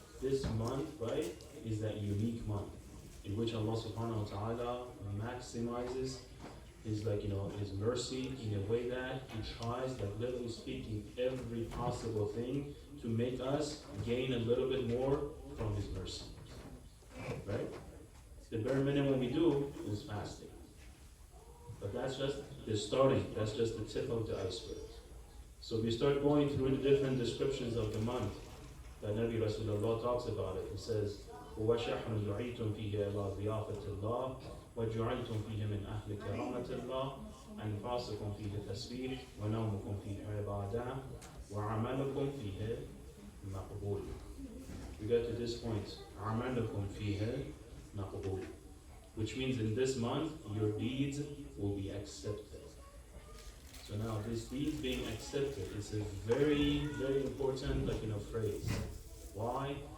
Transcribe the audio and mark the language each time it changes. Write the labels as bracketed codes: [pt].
[en] This month, right, is that unique month in which Allah subhanahu wa ta'ala maximizes his his mercy in a way that he tries, like literally speaking, every possible thing to make us gain a little bit more from his mercy. Right? The bare minimum we do is fasting. But that's just the starting, that's just the tip of the iceberg. So we start going through the different descriptions of the month that Nabi Rasulullah talks about it. He says, [ar] وَشَحْرٌ دُعِيتُمْ فِيهِ إِلَىٰ ضِيَافَةِ اللَّهِ وَجُعِلْتُمْ فِيهِ مِنْ أَهْلِ كَرَامَةِ اللَّهِ أَنْفَاسُكُمْ فِيهِ تَسْبِيحٌ وَنَوْمُكُمْ فِيهِ عِبَادَةٌ وَعَمَلُكُمْ فِيهِ مَقْبُولٌ. [en] We get to this point, [ar] عَمَلُكُمْ فِيهِ مَقْبُولٌ, [en] which means in this month your deeds will be accepted. So now this deed being accepted is a very, very important phrase. Why?